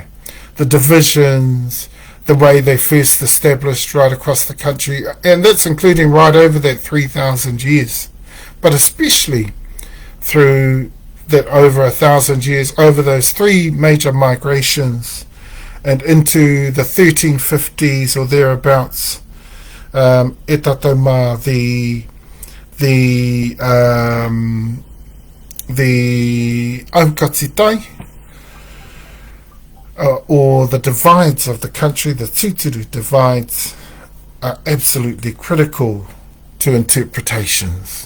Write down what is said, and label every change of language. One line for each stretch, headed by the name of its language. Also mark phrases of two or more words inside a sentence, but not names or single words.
English: The divisions, the way they first established right across the country, and that's including right over that 3,000 years, but especially through that over 1,000 years, over those three major migrations and into the 1350s or thereabouts,
Māori: e tātou mā,
English: the AukatiTai, or the divides of the country, the Tutura divides, are absolutely critical to interpretations.